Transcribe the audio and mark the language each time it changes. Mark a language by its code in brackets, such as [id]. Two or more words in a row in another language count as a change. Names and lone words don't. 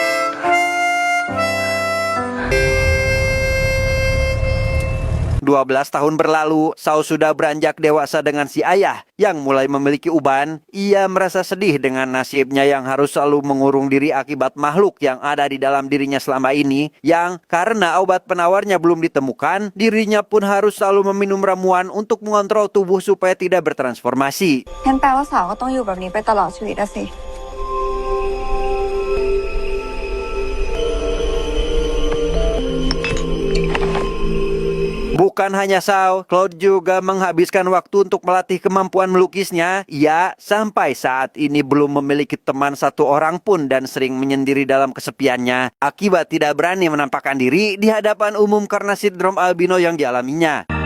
[id] 12 tahun berlalu, Sao sudah beranjak dewasa dengan si ayah yang mulai memiliki uban. Ia merasa sedih dengan nasibnya yang harus selalu mengurung diri akibat makhluk yang ada di dalam dirinya selama ini, yang karena obat penawarnya belum ditemukan, dirinya pun harus selalu meminum ramuan untuk mengontrol tubuh supaya tidak bertransformasi. [th] งั้นแปลว่าสาวก็ต้องอยู่แบบนี้ไปตลอดชีวิตอะสิ [id] Bukan hanya Sao, Claude juga menghabiskan waktu untuk melatih kemampuan melukisnya. Ia sampai saat ini belum memiliki teman satu orang pun dan sering menyendiri dalam kesepiannya akibat tidak berani menampakkan diri di hadapan umum karena sindrom albino yang dialaminya.